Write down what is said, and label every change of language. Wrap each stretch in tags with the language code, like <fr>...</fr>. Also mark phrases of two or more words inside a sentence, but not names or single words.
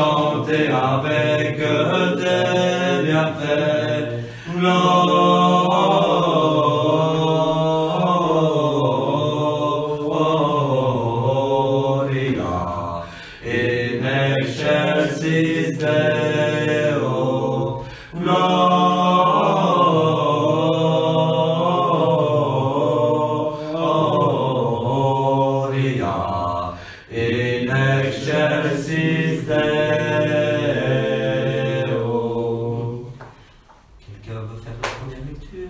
<fr>chanter avec tes bienfaits.</fr> <la>Gloria in excelsis Deo. Gloria in excelsis Deo.</la> <fr>Quelqu'un veut faire la première lecture?</fr>